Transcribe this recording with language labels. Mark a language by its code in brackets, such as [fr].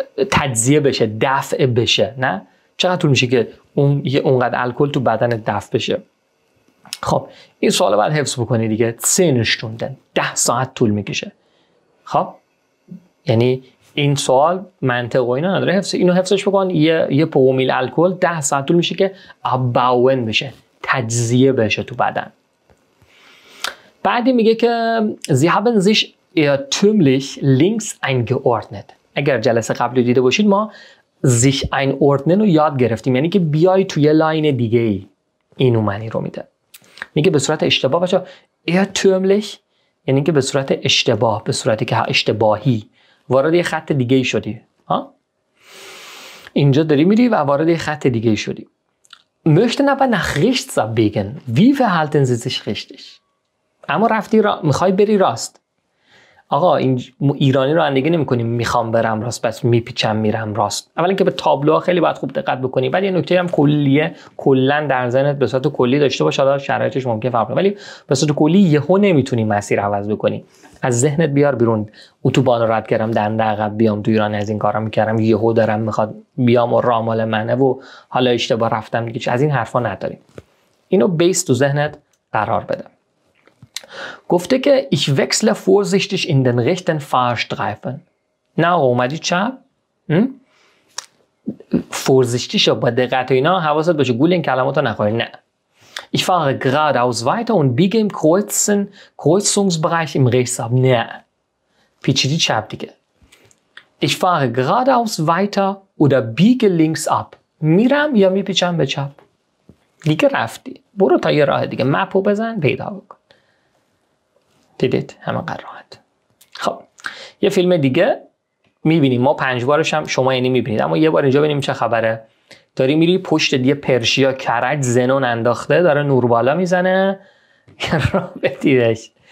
[fa] تجزیه بشه، دفع بشه. نه چقدر طول میشه که اونقدر الکل تو بدن دفع بشه؟ خب این سوال باید حفظ بکنی دیگه. [de] 10 Stunden [fa] 10 ساعت طول میکشه. خب یعنی این سوال منطق و اینا نداره، اینو حفظش بکن. یه پرومیل الکل 10 ساعت طول میشه که اباون بشه، تجزیه بشه تو بدن. بعدی میگه که [de] Sie haben sich irrtümlich links eingeordnet. [fa] اگر جلسه قبلی دیده باشید ما sich einordnen رو یاد گرفتیم، یعنی که بیای توی لاین دیگه ای. اینو معنی رو میده. میگه به صورت اشتباه بچا irrtümlich یعنی که به صورت اشتباه، به صورتی که اشتباهی وارد یه خط دیگه ای شدی. ها اینجا داری میری و وارد یه خط دیگه ای شدی. [de] Möchten aber nach rechts abbiegen. Wie verhalten Sie sich richtig؟ [fa] اما رفتی میخوای بری راست. آقا این ایرانی رو رانندگی نمی‌کنیم میخوام برم راست بس میپیچم میرم راست. اولا که به تابلوها خیلی باید خوب دقت بکنی، ولی یه نکته هم کلیه کلا در ذهنت به صورت کلی داشته باش. حالا شرایطش ممکن فرق کنه، ولی به صورت کلی یهو نمیتونی مسیر عوض بکنی. از ذهنت بیار بیرون. اتوبان رو رد کردم دنده عقب بیام تو ایران از این کارا میکردم، یهو دارم میخواد بیام و راه مال منه و حالا اشتباه رفتم دیگه. از این حرفا نداریم. اینو بیس تو ذهنت قرار بده. گفته که [de] ich wechsle vorsichtig in den rechten Fahrstreifen. [fa] نه اومدی چپ؟ vorsichtig شو با دقت و اینا حواست باشه گول این کلماتو نخوری. نه. [de] Ich fahre geradeaus weiter und biege im Kreuzungsbereich im Rechtsab. [fa] نه. پیچیدی چپ دیگه. [de] Ich fahre geradeaus weiter oder biege links ab. [fa] میرم یا میپیچم به چپ. دیگه رفتی. برو تا یه راه دیگه مپو بزن پیدا بکن. دیدید همینقدر راحت. خب یه فیلم دیگه میبینیم ما 5 بارش هم شما یعنی میبینید، اما یه بار اینجا ببینیم چه خبره. داری میری پشت یه پرشیا کرج زنون انداخته داره نور بالا میزنه راه بدیدش.